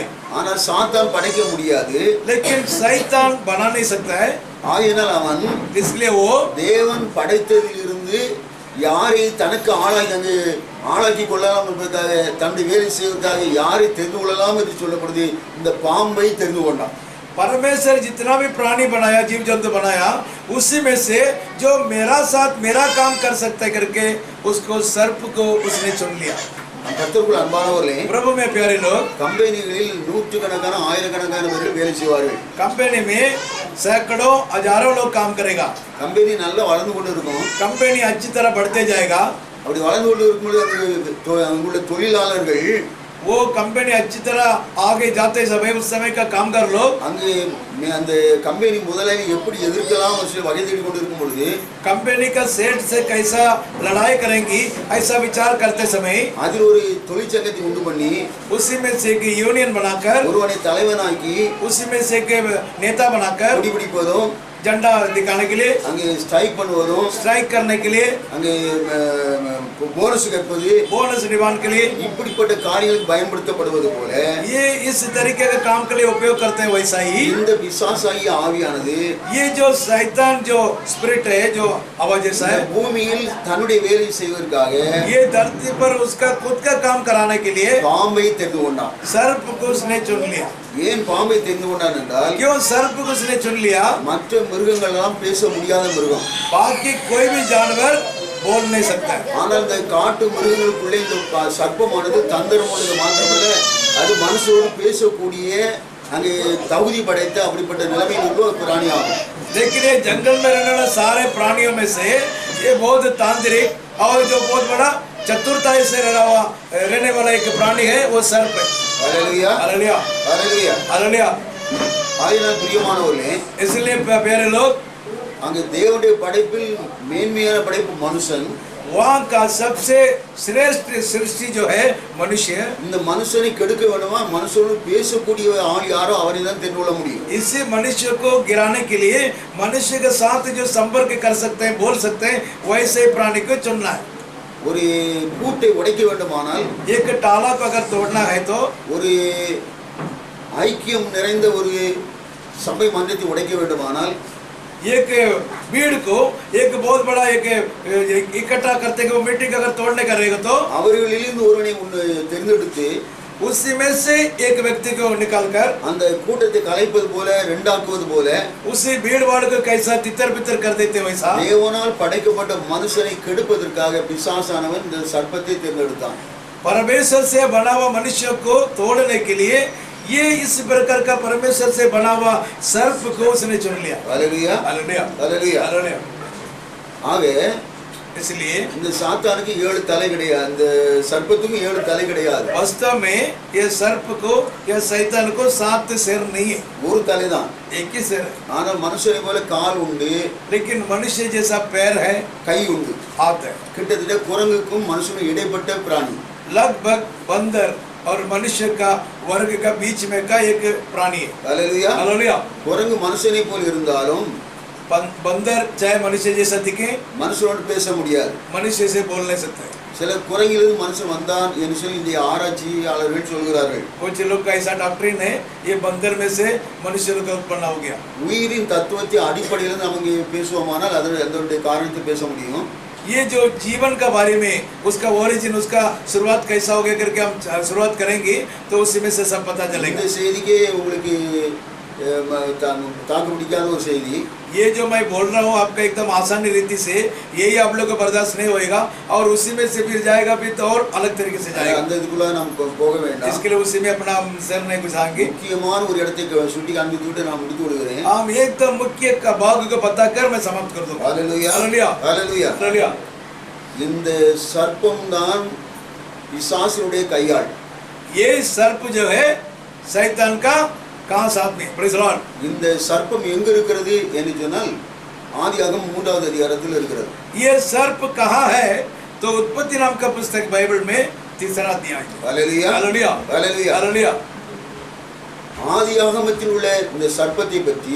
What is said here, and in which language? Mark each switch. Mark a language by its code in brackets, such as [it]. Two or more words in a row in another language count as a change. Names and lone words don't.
[ta] ஆனா சாத்தான் படைக்க முடியாது. [hi] लेकिन शैतान बना नहीं सकता है [ta] ஆகையினால் அவன் [hi] इसलिए वो [ta] தேவன் படைத்ததிலிருந்து யாரை தனக்கு ஆளாக்கி கொள்ளலாம் என்பதற்காக தன்னுடைய வேலை செய்வதற்காக யாரை தெரிந்து கொள்ளலாம் என்று சொல்லப்படுது இந்த பாம்பை தெரிந்து கொண்டான். [hi] परमेश्वर जितना भी प्राणी बनाया जीव जंतु बनाया उसी में से जो मेरा साथ मेरा काम कर सकता है करके उसको सर्प को उसने चुन लिया. [ta] கர்த்தருக்குள் அன்பானவர்களே, [hi] प्रभु में प्यारे लोग [ta] கம்பெனிகளில் நூற்றுக்கணக்கான ஆயிரக்கணக்கான பேர்கள் வேலை செய்வார்கள். [hi] कंपनी में सैकड़ों हजारों लोग काम करेगा. [ta] கம்பெனி நல்லா வளர்ந்து கொண்டு இருக்கும். [hi] कंपनी अच्छी तरह बढ़ते जाएगा. [ta] அப்படி வளர்ந்து கொண்டு இருக்கும்போது அங்குள்ள தொழிலாளர்கள் [hi] वो कंपनी अच्छी तरह आगे जाते समय उस समय का कामगार लोग [ta] அங்கே அந்த கம்பெனி முதலாளி எப்படி எதிர்க்கலாம் வகை தேடி கொண்டு இருக்கும் பொழுது [hi] कंपनी का सेठ से कैसा लड़ाई करेंगी ऐसा विचार करते समय [ta] அதில் ஒரு தொழிற்சங்கத்தை உண்டு பண்ணி [hi] उसी में से एक यूनियन बनाकर [ta] ஒருவனை தலைவனாக்கி [hi] उसी में से एक नेता बनाकर [ta] கொடி பிடிப்பதும் [hi] झंडा दिखाने के लिए [ta] அங்கே ஸ்ட்ரைக் பண்ணுவதும் [hi] स्ट्राइक करने के लिए [ta] அங்கே போனஸ் கேட்பது [hi] बोनस निभाने के लिए [ta] இப்படிப்பட்ட காரியங்களுக்கு பயன்படுத்தப்படுவது போல [hi] ये इस तरीके का काम के लिए उपयोग करते हैं. वैसा ही [ta] இந்த பிசாசாகிய ஆவியானது [hi] ये जो शैतान जो स्पिरिट है जो आवाज जैसा है [ta] பூமியில் தன்னுடைய வேலை செய்வதற்காக [hi] ये धरती पर उसका खुद का काम कराने के लिए [ta] பாம்பை தெரிந்து கொண்டான். [hi] सर्प को उसने चुन लिया. [ta] ஏன் பாம்பை தெரிந்து கொண்டான் என்றால் [hi] क्यों सर्प को उसने चुन लिया? [ta] மற்ற மிருகங்கள் எல்லாம் பேச முடியாத மிருகம். [hi] बाकी कोई भी जानवर बोल नहीं सकता है. [ta] ஆனால் இந்த காட்டு மிருகங்களுக்குள்ளே இந்த சர்ப்பமானது தந்திரமானது மாத்திரமல்ல அது மனுஷனோடு பேசக்கூடிய அங்கே தகுதி படைத்த அப்படிப்பட்ட நிலைமையில் உள்ள ஒரு பிராணி ஆகும். [hi] लेकिन ये जंगल में रहने वाले सारे प्राणियों में से ये बहुत तांत्रिक और जो बहुत बड़ा चतुरताई से रहने वाला एक प्राणी है वो सर्प है. [ta] ஹல்லேலூயா, [hi] हालेलुया [ta] ஹல்லேலூயா. [hi] हालेलुया. [ta] ஆயினால் பிரியமானவர்களே, [hi] इसलिए प्यारे लोग [ta] அங்கே தேவனுடைய படைப்பில் மேன்மையான படைப்பு மனுஷன். [hi] वहाँ का सबसे श्रेष्ठ सृष्टि जो है मनुष्य. [ta] இந்த மனுஷனை கெடுக்க வேண்டுமா மனுஷனோடு பேசக்கூடிய ஆள் யாரோ அவரை தான் தெரிந்து கொள்ள முடியும். [hi] इसी मनुष्य को गिराने के लिए मनुष्य के साथ जो संपर्क कर सकते हैं बोल सकते हैं वैसे प्राणी को चुनना है. [ta] ஒரு பூட்டை உடைக்க வேண்டுமானால் [hi] एक ताला को अगर तोड़ना है तो [ta] ஒரு ஐக்கியம் நிறைந்த ஒரு சபை மன்றத்தை உடைக்க வேண்டுமானால் [hi] एक भीड़ को एक बहुत बड़ा एक इकट्ठा करते वो मीटिंग अगर तोड़ने का रहेगा तो [ta] அவர்களிலிருந்து ஒருவனை தேர்ந்தெடுத்து [hi] उसी में से एक व्यक्ति को निकालकर [ta] அந்த கூட்டத்தை கலைப்பது போல ரெண்டாக்குவது போல [hi] उसी भीड़ वाले को कैसा तितर बितर कर देते वैसा [ta] தேவனால் படைக்கப்பட்ட மனுஷனை கெடுப்பதற்காக பிசாசானவன் இந்த சர்ப்பத்தை தேர்ந்தெடுத்தான். [hi] परमेश्वर से बना हुआ मनुष्य को तोड़ने के लिए ये इस प्रकार का परमेश्वर से बना हुआ सर्प को उसने चुन लिया. [ta] ஹல்லேலூயா, [hi] हालेलुया [ta] ஹல்லேலூயா. [hi] हालेलुया. [ta] ஆக [hi] इसलिए [ta] இந்த சாத்தானுக்கு 7 தலை கிடையாது, அந்த சர்ப்பத்துக்கும் 7 தலை கிடையாது. [hi] वास्तव में ये सर्प को या शैतान को 7 सिर नहीं है, [ta] ஒரு தலை தான். [hi] एक ही सिर है. [ta] ஆனால் மனுஷனை போல கால் உண்டு, [hi] लेकिन मनुष्य जैसा पैर है, [ta] கை உண்டு. [hi] हाथ है. [ta] கிட்டத்தட்ட குரங்குக்கும் மனுஷனுக்கும் இடைப்பட்ட பிராணி. [hi] लगभग बंदर और मनुष्य का वर्ग का बीच में का एक प्राणी है. [ta] ஹல்லேலூயா. [hi] हालेलुया. [ta] குரங்கு மனுஷனை போல் இருந்தாலும் [hi] बंदर चाहे मनुष्य जैसा दिखे [ta] மனுஷனோடு பேச முடியாது. [hi] मनुष्य से बोल नहीं सकते. [ta] சில குரங்கிலிருந்து மனுஷன் வந்தான் என்று சொல்லி இந்த ஆராய்ச்சியாளர்கள் சொல்கிறார்கள். [hi] कुछ लोग का ऐसा डॉक्ट्रिन है ये बंदर में से मनुष्य का उत्पन्न हो गया. [ta] உயிரின் தத்துவத்தை அடிப்படையில் நம்ம இங்கே பேசுவோமானால் அதனுடைய காரணத்தை பேச முடியும். [hi] ये जो जीवन का बारे में उसका ओरिजिन उसका शुरुआत कैसा हो गया करके हम शुरुआत करेंगे तो उसी में से सब पता चलेगा. [ta] இந்த செய்திக்கே உங்களுக்கு தாக்கு பிடிக்காத ஒரு செய்தி. [hi] ये जो मैं बोल रहा हूँ आपका एकदम आसानी रीति से यही आप लोग को बर्दाश्त नहीं होएगा और उसी में से फिर जाएगा फिर तो और अलग तरीके से जाएगा. [ta] அந்த இதுக்குள்ள நம்ம போக வேண்டாம். [hi] इसके लिए उसी में अपना सर नहीं घुसाएंगे. [ta] முக்கியமான ஒரு இடத்தை சுட்டி காண்பித்து விட்டு நான் முடித்து விடுகிறேன். [hi] हम एकदम मुख्य का भाग को बताकर मैं समाप्त कर दूंगा. [ta] ஹல்லேலூயா, [hi] हालेलुया, [ta] ஹல்லேலூயா. [hi] हालेलुया. [ta] இந்த சர்ப்பம் தான் பிசாசுடைய கையாள். [hi] ये सर्प जो है शैतान का कहाँ साथ में. [en] Praise the Lord. [ta] இந்த சர்ப்பம் எங்க இருக்கிறது என்று சொன்னால் ஆதியாகமம் 3வது அதிகாரத்தில் இருக்கிறது. [hi] ये सर्प कहाँ है तो उत्पत्ति नाम का पुस्तक बाइबल में 3रा अध्याय। [ta] ஹல்லேலூயா [hi] हालेलुया [ta] ஹல்லேலூயா [hi] हालेलुया। [ta] ஆதியாகமத்தில் உள்ள இந்த சர்ப்பத்தை பற்றி